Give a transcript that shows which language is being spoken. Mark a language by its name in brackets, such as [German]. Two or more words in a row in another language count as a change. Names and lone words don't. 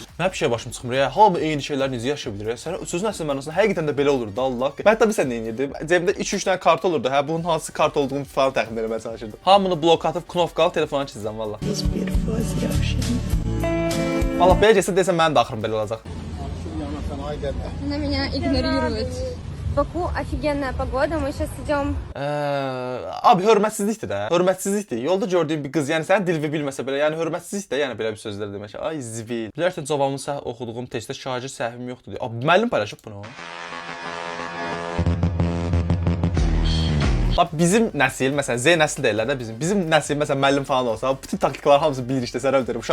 [Azerbaijani] Nə bir şey başım çıxmır ya. Hamı eyni şeylər necə yaşaya bilir ya? Sən sözün əsl mənasında həqiqətən də belə olurdu da Allah. Mən təbii sən nə edirdim? Cəbimdə 2-3 dənə kart olurdu. Hə bunun hansı kart olduğunu falan təxmin etməyə çalışırdım. Hamını blok atıb knopka al telefona çizəcəm valla. Allah belə gəlsə desən mənim də axırım belə olacaq. [Russian] Она меня игнорирует. В Баку офигенная погода, мы сейчас идем. [Azerbaijani] Abi hörmətsizlikdir də. Hörmətsizlikdir. Yolda gördüyüm bir qız, yəni sənin dilini bilməsə belə, yəni hörmətsizlik də, yəni belə bir sözlər demək. Ay zibil. Bilərsən cavabımı oxuduğum testdə şagird səhvim yoxdur deyə. Abi müəllim paylaşıb bunu. Bax bizim nəsil, məsələn Z nəsil deyirlər də bizim nəsil məsələn müəllim falan olsa, bütün taktikalar hamısı bilir işte sən öldürür.